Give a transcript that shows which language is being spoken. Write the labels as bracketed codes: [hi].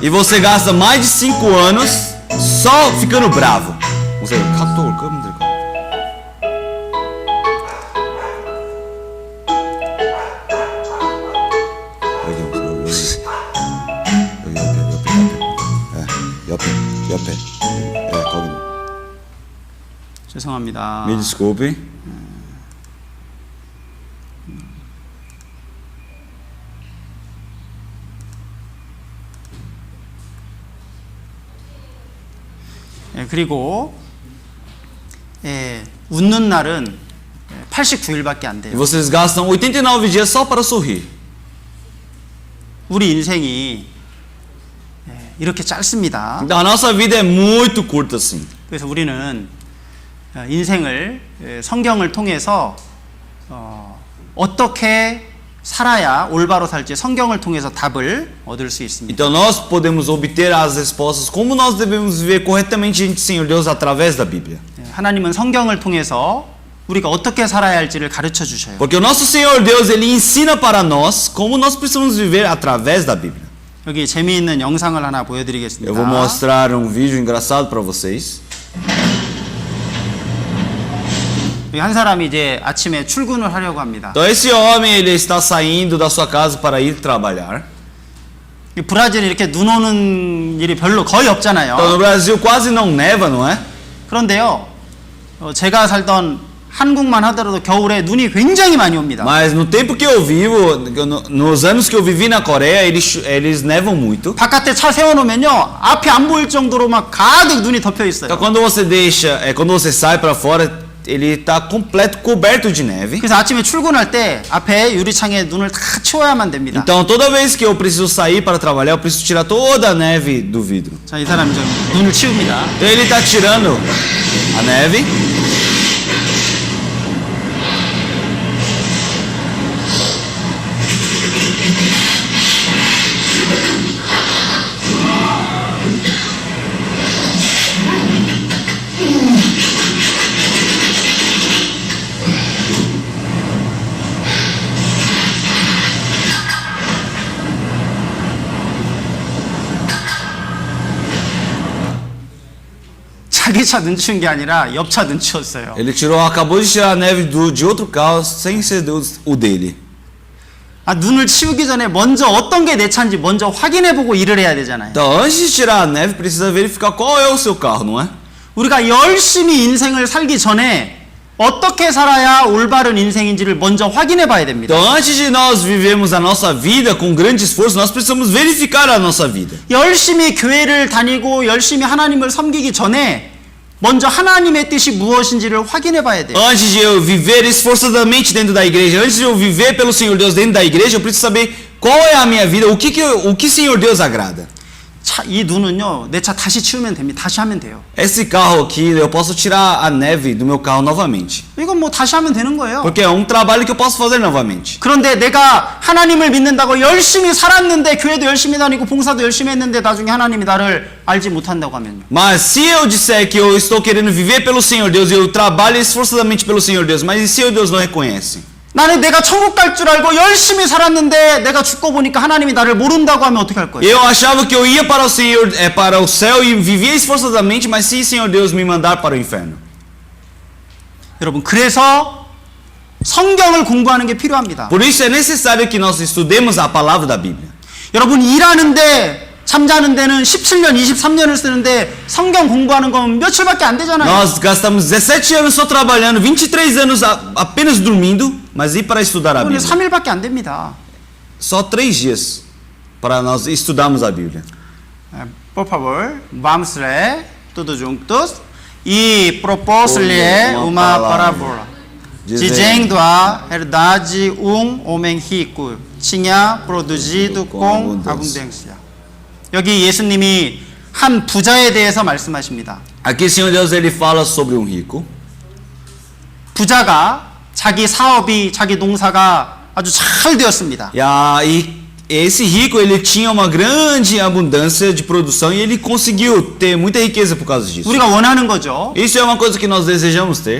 [pt] E você gasta mais de 5 anos só ficando bravo. Você [ko] 카톡을 끄면 될 것 같아. 옆에. 거기. 죄송합니다. [pt] Me desculpe. [ko] 그리고 웃는 날은 89일밖에 안 [pt] E [ko] 돼요. [pt] vocês gastam 89 dias só para sorrir. [ko] 우리 인생이 이렇게 짧습니다. [pt] Então a nossa vida é muito curta assim. [ko] 그래서 우리는 인생을 성경을 통해서 어떻게 살아야 올바로 살지 성경을 통해서 답을 얻을 수 있습니다. [pt] Então nós podemos obter as respostas como nós devemos viver corretamente diante do Senhor Deus através da Bíblia. [ko] 하나님은 성경을 통해서 우리가 어떻게 살아야 할지를 가르쳐 주셔요. [pt] Porque o nosso Senhor Deus, Ele ensina para nós como nós precisamos viver através da Bíblia. [ko] 여기 재미있는 영상을 하나 [pt] Eu vou [ko] 보여드리겠습니다. [pt] mostrar um vídeo engraçado para vocês. [ko] 여기 한 사람이 이제 아침에 출근을 하려고 합니다. [pt] Então esse homem, ele está saindo da sua casa para ir trabalhar. [ko] 이 브라질이 이렇게 눈 오는 일이 별로 거의 [pt] Então [ko] 없잖아요. [pt] no Brasil quase não neva, não é? [ko] 그런데요, 제가 살던 한국만 하더라도 겨울에 눈이 굉장히 많이 옵니다. [pt] Mas no tempo que eu vivo, nos anos que eu vivi na Coreia, eles nevam muito. [ko] 바깥에 차 세워놓으면요, 앞이 안 보일 정도로 막 가득 눈이 덮여 있어요. [pt] Então quando você sai para fora, ele está completo coberto de neve. [ko] 그래서 아침에 출근할 때 앞에 유리창에 눈을 다 치워야만 됩니다. [pt] Então toda vez que eu preciso sair para trabalhar, eu preciso tirar toda a neve do vidro. [ko] 자, 이 사람이 좀 눈을 치웁니다. [pt] Então ele está tirando a neve. [ko] 자기 차 눈 치운 게 아니라 옆 차 눈 치웠어요. [pt] Ele acabou de tirar a neve de outro carro sem ser o dele. [ko] 아, 눈을 치우기 전에 먼저 어떤 게 내 차인지 먼저 확인해보고 일을 해야 되잖아요. [pt] Então antes de tirar a neve, precisa verificar qual é o seu carro, não é? [ko] 우리가 열심히 인생을 살기 전에 어떻게 살아야 올바른 인생인지를 먼저 확인해 봐야 됩니다. [pt] Então antes de nós vivermos a nossa vida com grande esforço, nós precisamos verificar a nossa vida. [ko] 열심히 교회를 다니고 열심히 하나님을 섬기기 전에 먼저 하나님의 뜻이 무엇인지를 확인해 봐야 돼요. [pt] Antes de eu viver esforçadamente dentro da igreja, antes de eu viver pelo Senhor Deus dentro da igreja, eu preciso saber qual é a minha vida, o que Senhor Deus agrada. [ko] 차, 이 눈은요, 내 차 다시 치우면 됩니다. 다시 하면 돼요. [pt] Esse carro aqui, eu posso tirar a neve do meu carro novamente. [ko] 이건 뭐 다시 하면 되는 거예요. [pt] Porque é um trabalho que eu posso fazer novamente. [ko] 그런데 내가 하나님을 믿는다고 열심히 살았는데 교회도 열심히 다니고 봉사도 열심히 했는데 나중에 하나님이 나를 알지 못한다고 하면요. [pt] Mas se eu disser que eu estou querendo viver pelo Senhor Deus e eu trabalho esforçadamente pelo Senhor Deus, mas e se o Deus não reconhece? [ko] 나는 내가 천국 갈 줄 알고 열심히 살았는데 내가 죽고 보니까 하나님이 나를 모른다고 하면 어떻게 할 거예요? [pt] Eu achava que eu ia para o Senhor, para o céu e vivia esforçadamente, mas se o Senhor Deus me mandar para o inferno? [ko] 여러분, 그래서 성경을 공부하는 게 필요합니다. [pt] Por isso é necessário que nós estudemos a palavra da Bíblia. [ko] 여러분, 일하는데 잠자는 데는 17년, 23년을 쓰는데 성경 공부하는 건 며칠밖에 안 되잖아요. [pt] Nós gastamos 17 anos só trabalhando, 23 anos apenas dormindo, mas e para estudar a [ko] 그건 [pt] Bíblia? [ko] 3일밖에 안 됩니다. [pt] Só 3 dias para nós estudarmos a Bíblia. Por favor, vamos ler tudo juntos. E propôs-lhe uma parábola, dizendo a herdade homem rico tinha produzido com abundância. [ko] 여기 예수님이 한 부자에 대해서 말씀하십니다. [pt] Aqui o Senhor Deus ele fala sobre um rico. [ko] 부자가 자기 사업이 자기 농사가 아주 잘 되었습니다. [pt] E esse rico ele tinha uma grande abundância de produção e ele conseguiu ter muita riqueza por causa disso. [ko] 우리가 원하는 거죠. [pt] Isso é uma coisa que nós desejamos ter.